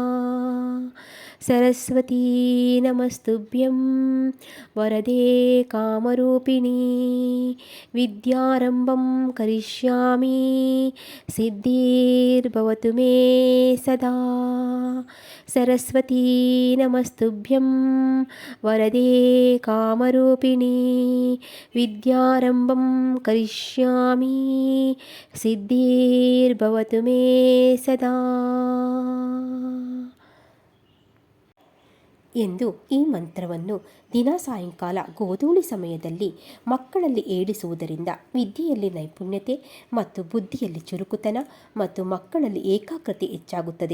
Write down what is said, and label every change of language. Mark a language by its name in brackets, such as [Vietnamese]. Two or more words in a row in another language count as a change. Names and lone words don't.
[Sanskrit] सरस्वती नमस्तुभ्यं वरदे कामरूपिणी विद्यारम्भं करिष्यामि सिद्धिर्भवतु मे सदा। सरस्वती नमस्तुभ्यं वरदे कामरूपिणी विद्यारम्भं करिष्यामि सिद्धिर्भवतु मे सदा [Kannada] ಎಂದು ಈ ಮಂತ್ರವನ್ನು ದಿನ ಸಾಯಂಕಾಲ ಗೋಧೂಳಿ ಸಮಯದಲ್ಲಿ ಮಕ್ಕಳಲ್ಲಿ ಹೇಳಿಸುವುದರಿಂದ ವಿದ್ಯೆಯಲ್ಲಿ ನೈಪುಣ್ಯತೆ ಮತ್ತು ಬುದ್ಧಿಯಲ್ಲಿ ಚುರುಕುತನ ಮತ್ತು ಮಕ್ಕಳಲ್ಲಿ ಏಕಾಗ್ರತೆ ಹೆಚ್ಚಾಗುತ್ತದೆ.